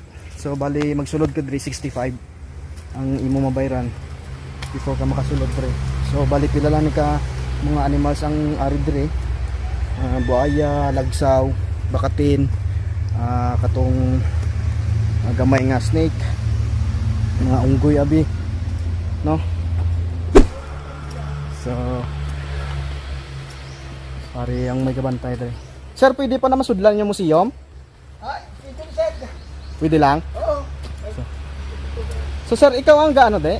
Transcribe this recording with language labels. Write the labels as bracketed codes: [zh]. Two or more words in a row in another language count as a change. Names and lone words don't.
[hil] So bali magsulod ka diri 65 ang imo mabayran before ka makasulod pre. So bali pila lang ni ka mga animals ang ari diri. Buaya, lagsaw, bakatin, katong gamay nga snake, mga unggoy abi, no? So pare ang may kabantay diri. Sir, pwede pa na masudlan yung museum? [tl] Ito sir. Pwede lang? Oo. [hil] So sir, ikaw ang gaano de?